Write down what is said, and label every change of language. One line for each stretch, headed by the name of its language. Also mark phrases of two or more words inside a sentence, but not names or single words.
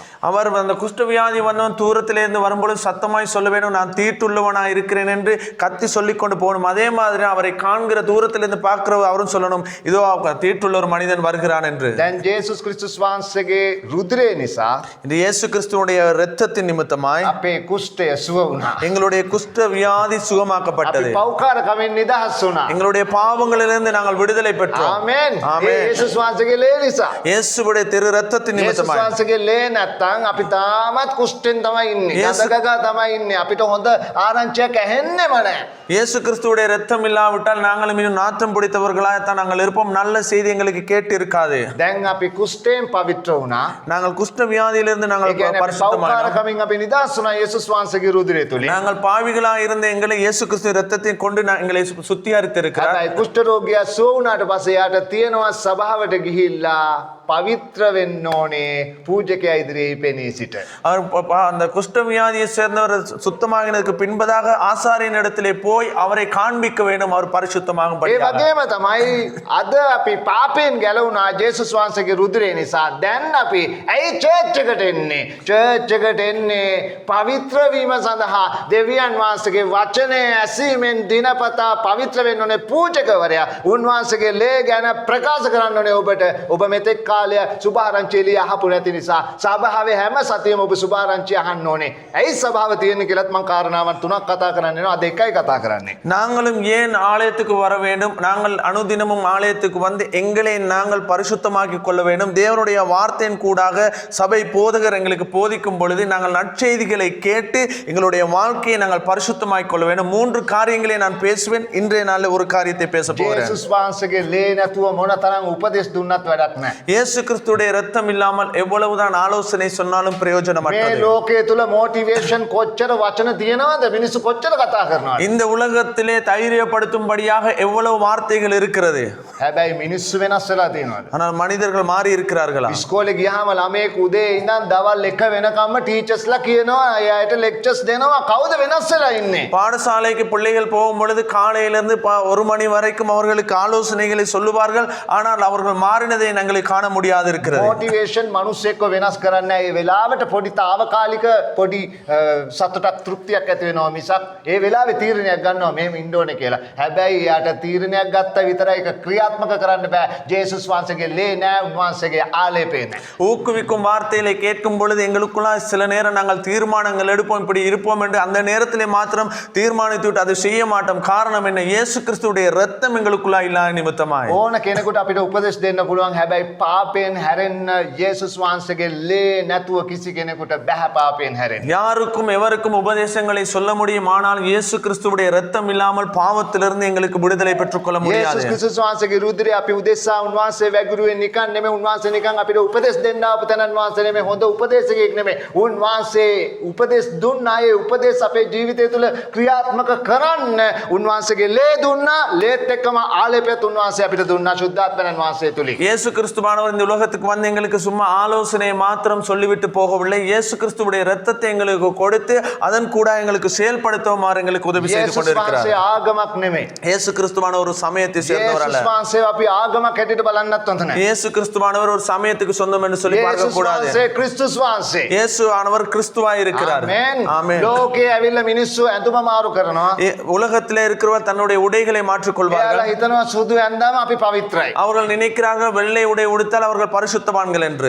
Tamil: அவர் அந்த குஷ்ட வியாதி வந்தவன் தூரத்திலிருந்து வரும்பொழுது சத்தமாய் சொல்ல வேண்டும், நான் தீட்டுள்ளவனா இருக்கிறேன் என்று கத்தி சொல்லிக் கொண்டு போகணும். அதே மாதிரி அவரை காண்கிற தூரத்திலிருந்து பார்க்கிற அவரும் சொல்லணும், இதோ தீட்டுள்ள ஒரு மனிதன் வருகிறான் என்று. என்று.
Sinhala: දැන් ජේසුස් ක්‍රිස්තුස් වහන්සේගේ රුධිරය නිසා
Tamil: இந்த இயேசு கிறிஸ்துவுடைய இரத்தத்தின் நிமித்தமாய்
Sinhala: අපේ කුෂ්ඨය සුව වුණා.
Tamil: எங்களுடைய குஷ்ட வியாதி சுகமாக்கப்பட்டது.
Sinhala: අපි පෞකාරකමින් නිදහස් වුණා.
Tamil: எங்களுடைய பாவங்களிலிருந்து நாங்கள் விடுதலை பெற்றோம்.
Sinhala: ආමෙන්. ආමෙන්. ජේසුස් වහන්සේගේ ලේ නිසා.
Tamil: இயேசுவுடைய திரு இரத்தத்தின்
Sinhala: ජේසුස්
Tamil: நிமித்தமாய்
Sinhala: වහන්සේගේ ලේ නැත්තම් අපි තාමත් කුෂ්ඨෙන් තමයි ඉන්නේ. යේසු- ගඳගගා තමයි ඉන්නේ. අපිට හොඳ ආරංචියක් ඇහෙන්නෙම නැහැ.
Tamil: இயேசு கிறிஸ்துவுடைய இரத்தம் இல்லாவிட்டால் நாங்களும் இன்னும் நாற்றம் பிடித்தவர்களாகத்தான் நாங்கள் இருப்போம். நல்ல செய்தி எங்களுக்கு கேட்டு இருக்காது.
Sinhala: දැන් අපි කුෂ්ඨයෙන් පවිත්‍ර වුණා.
Tamil: நாங்கள் குஷ்ட வியாதியிலிருந்து
Sinhala: ඒ
Tamil: நாங்கள்
Sinhala: කියන්නේ අපි
Tamil: பரிசுத்தமானோம்.
Sinhala: පෞකාරකමින් අපි නිදහස් වුණා යේසුස් වහන්සේගේ රුධිරය තුලින්.
Tamil: நாங்கள் பாவிகளாக இருந்த எங்களை இயேசு கிறிஸ்து இரத்தத்தை கொண்டு எங்களை சுத்திகரித்து இருக்கிறார்.
Sinhala: හැබැයි කුෂ්ඨ රෝගියා සුව වුණාට පස්සේ යාට තියෙනවා සභාවට ගිහිල්ලා පවිත්‍ර වෙන්න ඕනේ පූජකයා ඉදිරියේ පෙනී සිට.
Tamil: அவர் அந்த குஷ்ட வியாதியை சேர்ந்தவர் சுத்தமாகினதுக்கு பின்பதாக ஆசாரியன் இடத்திலே போய் அவரை காண்பிக்க வேண்டும். அவர் பரிசுத்தமாகும்
Sinhala: ඒ වගේම තමයි අද අපි පාපයෙන් ගැලවුණා ජේසුස් වහන්සේගේ රුධිරය නිසා. දැන් අපි ඇයි චර්ච් එකට එන්නේ? චර්ච් එකට එන්නේ පවිත්‍ර වීම සඳහා. දෙවියන් වහන්සේගේ වචනය ඇසීමෙන් දිනපතා පවිත්‍ර වෙන්න ඕනේ පූජකවරයා. උන්වහන්සේගේ ලේ ගැන ප්‍රකාශ කරන්න ඕනේ ඔබට. ඔබ මෙතෙක් කාලය සුභාරංචිය අහපු නැති නිසා සභාවේ හැම සතියෙම ඔබ සුභාරංචිය අහන්න ඕනේ. ඇයි සභාව තියෙන්නේ කියලාත් මම කාරණාවන් තුනක් කතා කරන්න වෙනවා. අද එකයි කතා කරන්නේ.
Tamil: நாங்களும் ஏன் ஆலயத்துக்கு வர வேண்டும்? நாங்கள் அனுதினமும் ஆலயத்துக்கு வந்து எங்களை நாங்கள் பரிசுத்தமாக்கி கொள்ள வேண்டும். தேவனுடைய வார்த்தையின் கூடாக சபை போதகர் எங்களுக்கு போதிக்கும் பொழுது நாங்கள் நற்செய்திகளை கேட்டு எங்களுடைய வாழ்க்கையை நாங்கள் பரிசுத்தமாக்கிக் கொள்ள வேண்டும். 3 காரியங்களை நான் பேசுவேன். இன்றைய நாளில் ஒரு காரியத்தை பேச போகிறேன்.
Sinhala: ජේසුස් වහන්සේගේ ලේ නැතුව මොන තරම් උපදෙස් දුන්නත් වැඩක් නැහැ.
Tamil: இயேசு கிறிஸ்துடைய இரத்தம் இல்லாமல் எவ்வளவுதான் ஆலோசனை சொன்னாலும்
Sinhala: මේ
Tamil: பிரயோஜனமற்றது.
Sinhala: ලෝකයේ තුල මොටිවේෂන් කොච්චර වචන තියෙනවද? මිනිස්සු කොච්චර කතා කරනවද?
Tamil: இந்த உலகத்திலே தைரியப்படுத்தும்படியாக எவ்வளவு வார்த்தைகள் இருக்கிறது.
Sinhala: හැබැයි මිනිස්සු වෙනස් වෙලා තියෙනවද?
Tamil: ஆனால் மனிதர்கள் மாறி இருக்கிறார்களா?
Sinhala: ඉස්කෝලේ ගියාම ළමයෙක් උදේ ඉඳන් දවල් 1 වෙනකම්ම ටීචර්ස්ලා කියනවා එයාට ලෙක්චර්ස් දෙනවා. කවුද වෙනස් වෙලා ඉන්නේ?
Tamil: பாடசாலைக்கு பிள்ளைகள் போகும் பொழுது காலையிலிருந்து 1 மணி வரைக்கும் அவர்களுக்கு ஆலோசனைகளை சொல்லுவார்கள். ஆனால் அவர்கள் மாறினதை எங்களை காண முடியாது இருக்கிறது.
Sinhala: මොටිවේෂන් මිනිස්සෙක්ව වෙනස් කරන්නේ නැහැ. ඒ වෙලාවට පොඩි తాවකාලික පොඩි සතුටක් තෘප්තියක් ඇති වෙනවා මිසක් ඒ වෙලාවේ තීරණයක් ගන්නවා මෙහෙම ඉන්න ඕනේ කියලා. හැබැයි යාට තීරණයක් ගත්ත විතරයි ඒක ක්‍රියාත්මක කරන්න බෑ. ජේසුස් වහන්සේගේ ලේ නෑ, උන්වහන්සේගේ ආලේපේ නෑ.
Tamil: ஊக்குவிக்கும் வார்த்தைகளை கேட்கும் பொழுது எங்களுக்குள்ள சில நேரம் நாங்கள் தீர்மானங்கள் எடுப்போம், இப்படி இருப்போம் என்று அந்த நேரத்திலே மாத்திரம் தீர்மானித்து விட்டு அதை செய்ய மாட்டோம். காரணம் என்ன? இயேசு கிறிஸ்துவுடைய இரத்தம் எங்களுக்குள்ள இல்லாத நிமித்தமாய்.
Sinhala: ඕන කෙනෙකුට අපිට උපදෙස් දෙන්න පුළුවන්. හැබැයි පාපයෙන් හැරෙන්න ජේසුස් වහන්සේගේ ලේ නැතුව කිසි කෙනෙකුට බෑ පාපයෙන් හැරෙන්න.
Tamil: யாருக்கும் எவருக்கும் உபதேசங்களை சொல்ல முடியும். ஆனால் இயேசு கிறிஸ்துவுடைய இரத்தம் இல்லாமல் பாவத்திலிருந்து எங்களுக்கு விடுதலை பெற்றுக்கொள்ள முடியாது.
Sinhala: යේසුස් ක්‍රිස්තුස් වහන්සේගේ රුධිරය අපි උදෙසා උන්වහන්සේ වැගිරුවේ නිකන් නෙමෙයි. උන්වහන්සේ නිකන් අපිට උපදෙස් දෙන්න ආපු තැනන් වහන්සේ නෙමෙයි. හොඳ උපදේශකයෙක් නෙමෙයි. උන්වහන්සේ උපදෙස් දුන්න අය උපදෙස් අපේ ජීවිතය තුළ ක්‍රියාත්මක කරන්න උන්වහන්සේගේ ලේ දුන්නා. ලේත් එක්කම ආලේපයත් උන්වහන්සේ අපිට දුන්නා සුද්ධාත්මයන් වහන්සේ තුලින්.
Tamil: இயேசு கிறிஸ்துவானவர் இந்த உலகத்துக்கு வந்து எங்களுக்கு சும்மா ஆலோசனையை மாத்திரம் சொல்லிவிட்டு போகவில்லை. இயேசு கிறிஸ்துவுடைய இரத்தத்தை எங்களுக்கு கொடுத்து அதன் கூட எங்களுக்கு செயல்படுத்துமாறு எங்களுக்கு உதவி செய்து
Sinhala: යේසුස්
Tamil: கொண்டிருக்கிறார்.
Sinhala: වහන්සේ ආගමක් නෙමෙයි.
Tamil: இயேசு கிறிஸ்துவான ஒரு சமயத்தை சேர்ந்தவர் அல்ல.
Sinhala: යේසුස් වහන්සේ අපි ආගමක් හැටියට බලන්නත් හොඳ නැහැ.
Tamil: இயேசு கிறிஸ்துவானவர் ஒரு சமயத்துக்கு சொந்தம் என்று சொல்லி பார்க்க
Sinhala: යේසුස්
Tamil: கூடாது.
Sinhala: වහන්සේ ක්‍රිස්තුස් වහන්සේ.
Tamil: இயேசு ஆனவர் கிறிஸ்துவாய் இருக்கிறார்.
Sinhala: ආමෙන්.
Tamil: ஆமென்.
Sinhala: ලෝකයේ ඇවිල්ලා මිනිස්සු ඇඳුම මාරු කරනවා.
Tamil: உலகத்திலே இருக்கிறவர் தன்னுடைய உடைகளை மாற்றிக் கொள்வார்கள்.
Sinhala: එයාලා හිතනවා සුදු ඇඳාම අපි පවිත්‍රයි.
Tamil: அவர்கள் நினைக்கிறார்கள் வெள்ளை உடை உடுத்தால் அவர்கள் பரிசுத்தவான்கள் என்று.